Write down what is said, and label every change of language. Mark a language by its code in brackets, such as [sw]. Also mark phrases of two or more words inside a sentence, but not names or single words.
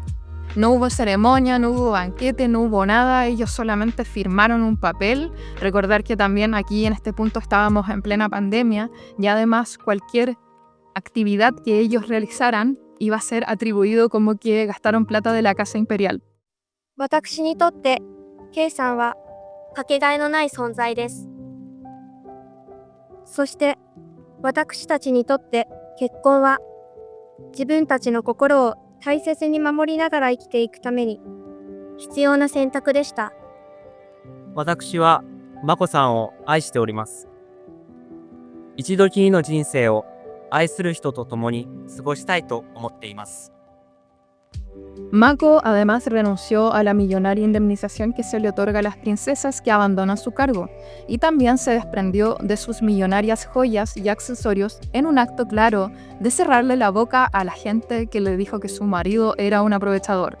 [es] No hubo ceremonia, no hubo banquete, no hubo nada, ellos solamente firmaron un papel. Recordar que también aquí en este punto estábamos en plena pandemia y además cualquier actividad que ellos realizaran iba a ser atribuido como que gastaron plata de la casa imperial. [ja] 私にとってケイさんはかけがえのない存在です。そして私たちにとって結婚は自分たちの心を大切に守りながら生きていくために必要な選択でした。私はマコさんを愛しております。一度きりの人生を愛する人と共に過ごしたいと思っています。 [es] Mako además renunció a la millonaria indemnización que se le otorga a las princesas que abandonan su cargo y también se desprendió de sus millonarias joyas y accesorios en un acto claro de cerrarle la boca a la gente que le dijo que su marido era un aprovechador.